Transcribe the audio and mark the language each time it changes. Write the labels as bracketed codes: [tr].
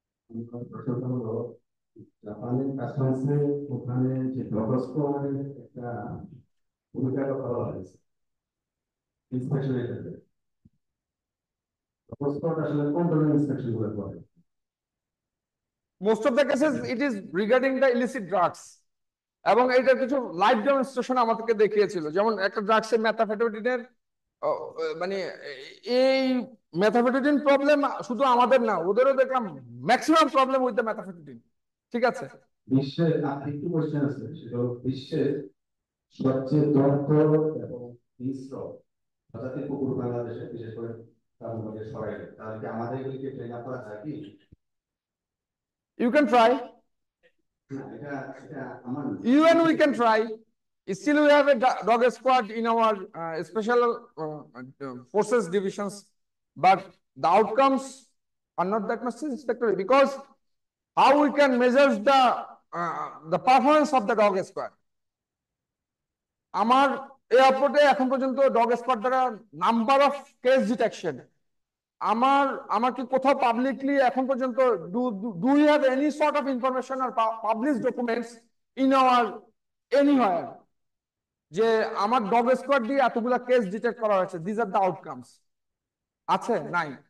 [bn] আমার প্রশ্নটা হলো, জাপানের কাস্টমসে ওখানে যে ডগস্কোয়ারের একটা ভূমিকা করা হয়েছে ইন্সপেকশনের ক্ষেত্রে, ডগস্কোয়ার আসলে কোন ধরনের ইন্সপেকশন গুলো করে? [en] Most of the cases it is regarding the illicit drugs. [bn] এবং এটার কিছু লাইভ ডেমনস্ট্রেশন আমাদেরকে দেখিয়েছিল, যেমন একটা ড্রাগসের মেথাফেটামিনের মানে এই মেথাফেটামিন প্রবলেম শুধু আমাদের না, ওদেরও দেখলাম ম্যাক্সিমাম [en] Problem with the methamphetamine. [bn] ঠিক আছে, বিশ্বের একটু কোশ্চেন আছে, সেটা হলো বিশ্বের সবচেয়ে দক্ষ এবং হিংস্র প্রজাতির কুকুর বাংলাদেশে, বিশেষ করে তার মধ্যে সরাই, তাহলে কি আমাদের এগুলিকে ট্রেন আপ করা যায় কি? [en] you can try, [bn] না, এটা এটা আমার [en] you and we can try. Still we have a dog squad in our special forces divisions, but the outcomes are not that much satisfactory, because how we can measure the performance of the dog squad. [bn] আমার এয়ারপোর্টে এখন পর্যন্ত dog squad দ্বারা number of case detection, আমার কি কোথাও publicly এখন পর্যন্ত [en] do you have any sort of information or publish documents in our anywhere [bn] যে আমার ডগ স্কোয়াড দিয়ে এতগুলা কেস ডিটেক্ট করা হয়েছে, [en] This are the outcomes? [bn] আছে? নাই।